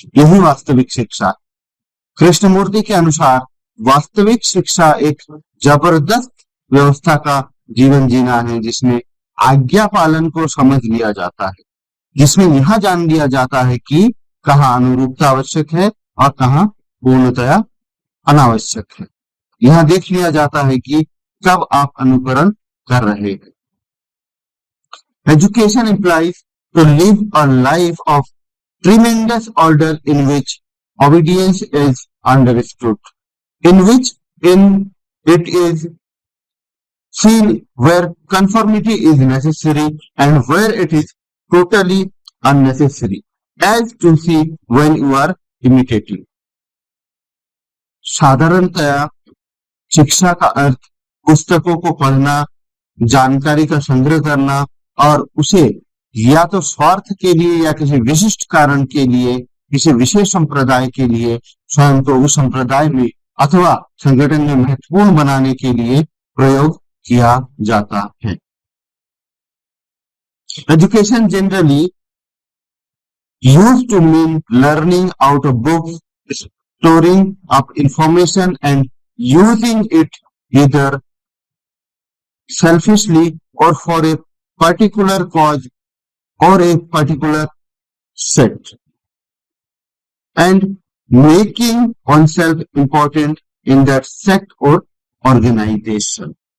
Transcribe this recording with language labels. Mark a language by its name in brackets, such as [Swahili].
[Hindi] यही वास्तविक शिक्षा है। कृष्णमूर्ति के अनुसार वास्तविक शिक्षा एक जबरदस्त व्यवस्था का जीवन जीना है, जिसमें आज्ञा पालन को समझ लिया जाता है, जिसमें यह जान लिया जाता है कि कहाँ अनुरूपता आवश्यक है और कहाँ पूर्णतया अनावश्यक है। यह देख लिया जाता है कि कब आप अनुकरण कर रहे हैं। [English] Education implies to live a life of tremendous order in which obedience is understood, in which it is seen where conformity is necessary and where it is totally unnecessary, as to see when you are imitating. [Hindi] साधारणतया शिक्षा का अर्थ पुस्तकों को पढ़ना, जानकारी का संग्रह करना और उसे या तो स्वार्थ के लिए या किसी विशिष्ट कारण के लिए, किसी विशेष संप्रदाय के लिए स्वयं को उस संप्रदाय में अथवा संगठन में महत्वपूर्ण बनाने के लिए प्रयोग किया जाता है। [English] Education generally used to mean learning out of books, storing up information and using it either selfishly or for a particular cause or a particular set, and making oneself important in that sect or organization.